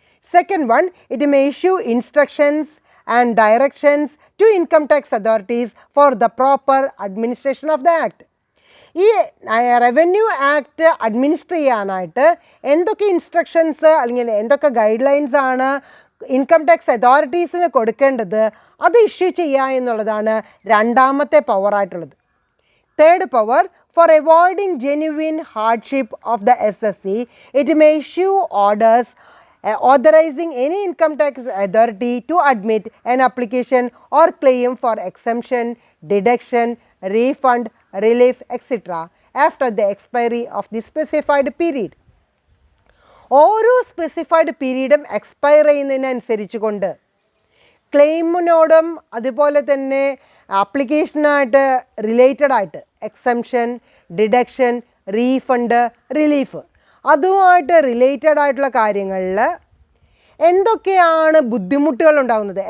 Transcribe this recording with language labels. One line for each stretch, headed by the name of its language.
English: Second one, it may issue instructions and directions to income tax authorities for the proper administration of the act.
Malayalam: ഈ revenue act administer ചെയ്യാനായിട്ട് എന്തൊക്കെ instructions അല്ലെങ്കിൽ എന്തൊക്കെ guide lines ആണ് income tax അതോറിറ്റീസിന് കൊടുക്കേണ്ടത് അത് issue ചെയ്യുക എന്നുള്ളതാണ് രണ്ടാമത്തെ പവറായിട്ടുള്ളത്.
English: Third power, for avoiding genuine hardship of the SSC, it may issue orders authorizing any income tax authority to admit an application or claim for exemption, deduction, refund, relief, etc. after the expiry of the specified period.
Malayalam: ഓരോ specified പീരീഡും expire ചെയ്യുന്നതിനനുസരിച്ച് കൊണ്ട് ക്ലെയിമിനോടും അതുപോലെ തന്നെ ആപ്ലിക്കേഷനായിട്ട് related ആയിട്ട് exemption, deduction, refund, relief അതുമായിട്ട് related ആയിട്ടുള്ള കാര്യങ്ങളിൽ എന്തൊക്കെയാണ് ബുദ്ധിമുട്ടുകൾ ഉണ്ടാകുന്നത്?